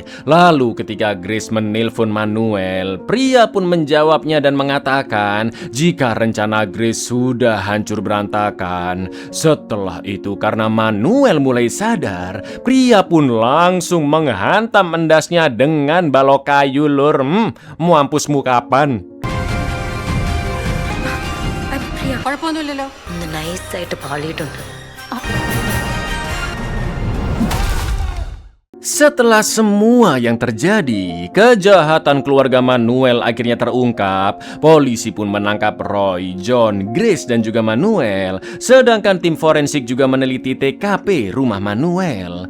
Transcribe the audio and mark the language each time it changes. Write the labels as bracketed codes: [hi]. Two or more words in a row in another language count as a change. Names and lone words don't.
[id] Lalu ketika Grace menelpon Manuel, pria pun menjawabnya dan mengatakan jika rencana Grace sudah hancur berantakan. Setelah itu karena Manuel mulai sadar, pria pun langsung menghantam endasnya dengan balok kayu, Lur. [jv] Mampusmu kapan? [ml] കുഴപ്പമൊന്നുമില്ലല്ലോ ഒന്ന് നൈസായിട്ട് പാളിയിട്ടുണ്ട്. [id] Setelah semua yang terjadi, kejahatan keluarga Manuel akhirnya terungkap. Polisi pun menangkap Roy, John, Grace, dan juga Manuel. Sedangkan tim forensik juga meneliti TKP rumah Manuel.